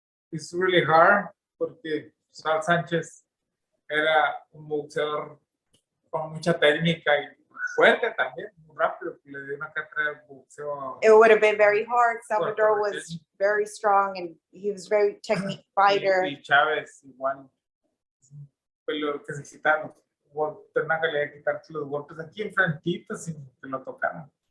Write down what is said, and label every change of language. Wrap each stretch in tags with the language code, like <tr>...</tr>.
<en>It's really hard</en> <es>porque Sal Sánchez era un boxeador con mucha técnica y fuerte también, muy rápido, que le dio una cátedra de boxeo.</es> <en>It would have been very hard. Salvador was very strong and he was very technique fighter.</en> <es>Y Chávez igual, pero que se quitaron, tenía calidad de quitarse los golpes aquí enfrentito sin que lo tocaran.</es>